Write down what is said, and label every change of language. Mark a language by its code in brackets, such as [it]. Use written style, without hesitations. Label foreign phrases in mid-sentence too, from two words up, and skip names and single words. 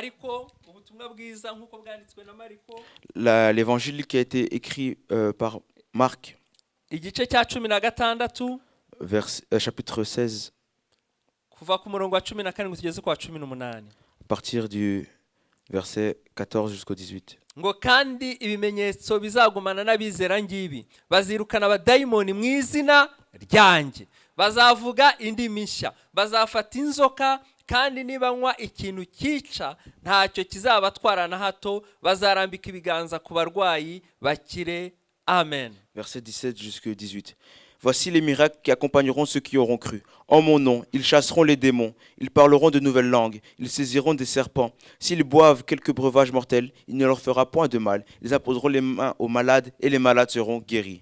[fr] L'évangile qui a été écrit par Marc, chapitre 16, à partir du verset 14 jusqu'au 18. [rw] ngo kandi ibimenyetso bizagumana n'abizera ngibi bazirukana abadayimoni mu izina ryanjye bazavuga indimi nshya bazafata inzoka kandi nibanywa ikintu cyica ntacyo kizabatwara na hato bazarambika ibiganza ku barwayi bakire. Amen. [fr] Verset 17 jusqu'au 18. Voici les miracles qui accompagneront ceux qui auront cru. En mon nom, ils chasseront les démons, ils parleront de nouvelles langues, ils saisiront des serpents. S'ils boivent quelques breuvages mortels, il ne leur fera point de mal. Ils imposeront les mains aux malades et les malades seront guéris.